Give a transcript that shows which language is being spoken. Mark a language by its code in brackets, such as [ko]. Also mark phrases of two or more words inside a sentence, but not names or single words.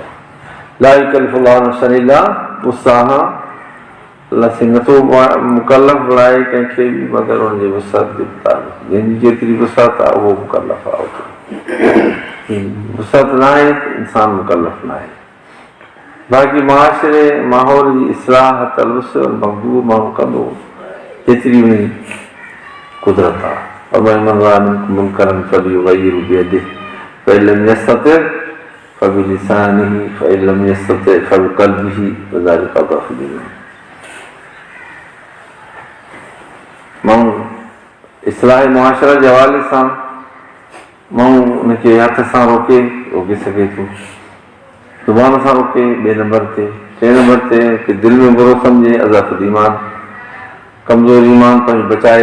[ar] لا يكلف الله نفسا إلا وسعها, [sd] अलाह साईं नथो मुकल्लफ़ बणाए कंहिंखे बि मगर हुनजे वुसअत जे मुताबिक़। जंहिंजी जेतिरी वुसअत आहे उहो मुकल्लफ़ आहे, वुसअत न आहे त इंसानु मुकल्लफ़ न आहे। बाक़ी मुआशिरे माहौल जी इस्लाह तलवस मक़बूल माण्हू कंदो जेतिरी हुनजी कुदरत आहे। [ar] ومن رأى منكم منكرا فليغيره بيده فإن لم يستطع فبلسانه فإن لم يستطع فبقلبه وذلك أضعف الإيمان। [sd] माण्हू इस्लाह मुआशरा जे हवाले सां माण्हू उनखे हथ सां रोके सघे थो, ज़ुबान सां रोके, ॿिए नंबर ते, टे नंबर ते कि दिलि में बुरो सम्झे, [ar] أضعف الإيمان, [sd] कमज़ोर ईमान पंहिंजो बचाए।